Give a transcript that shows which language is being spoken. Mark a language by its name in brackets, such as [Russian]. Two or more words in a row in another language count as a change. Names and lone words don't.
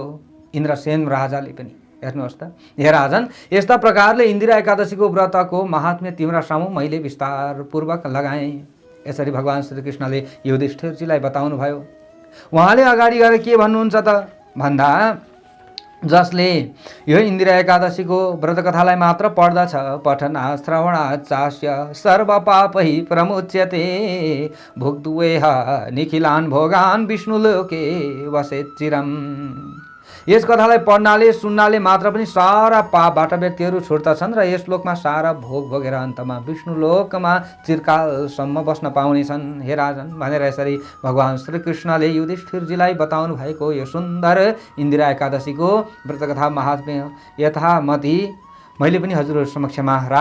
[Nepali] इन्द्रसेन राजाले पनि हेर्नुहोस् त। हे राजन, यस्ता प्रकारले इन्दिरा एकादशीको व्रतको महात्म्य तिम्रा सामु मैले विस्तारपूर्वक लगाएँ। यसरी भगवान् श्रीकृष्णले युधिष्ठिरजीलाई बताउनु भयो। उहाँले अगाडि गएर के भन्नुहुन्छ त भन्दा, जसले यो इन्दिरा एकादशीको व्रतकथालाई मात्र पढ्दछ, [Sanskrit] पठनात् श्रवणात् चास्य सर्वपापै प्रमुच्यते, भुक्त्वेह निखिलान् भोगान् विष्णुलोके वसेत् चिरम्। [Nepali] यस कथालाई पढ्नाले सुन्नाले मात्र पनि सारा पापबाट व्यक्तिहरू छुट्दछन् र यस लोकमा सारा भोग भोगेर अन्तमा विष्णु लोकमा चिरकालसम्म बस्न पाउनेछन्। हे राजन, भनेर यसरी भगवान् श्रीकृष्णले युधिष्ठिरजीलाई बताउनु भएको यो सुन्दर इन्दिरा एकादशीको व्रतकथा महात्म्य यथामति मैले पनि हजुरहरू समक्षमा राखेँ।